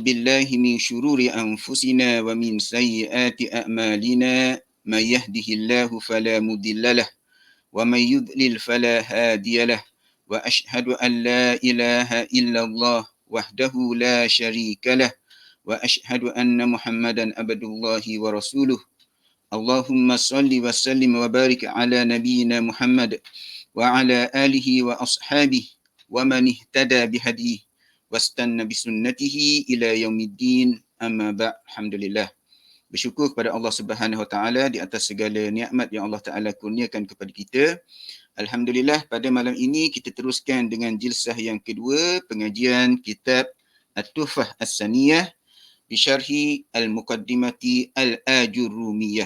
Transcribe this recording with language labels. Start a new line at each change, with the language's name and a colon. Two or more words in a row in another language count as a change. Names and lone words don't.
Arabic: بالله من شرور أنفسنا ومن سيئات أعمالنا من يهده الله فلا مضل له ومن يضلل فلا هادي له وأشهد أن لا إله إلا الله وحده لا شريك له وأشهد أن محمدا عبد الله ورسوله. اللهم صل وسلم وبارك على نبينا محمد وعلى آله وأصحابه ومن اهتدى بهديه واستن بسنته إلى يوم الدين، أما بعد. الحمد لله.
Malay: Bersyukur kepada Allah
Arabic: سبحانه وتعالى
Malay: di atas segala nikmat yang Allah Taala kurniakan kepada kita. Alhamdulillah, pada malam ini kita teruskan dengan jilsah yang kedua pengajian kitab At-Tuhfah As-Saniyah bi syarhi Al-Muqaddimati Al-Ajurrumiyah.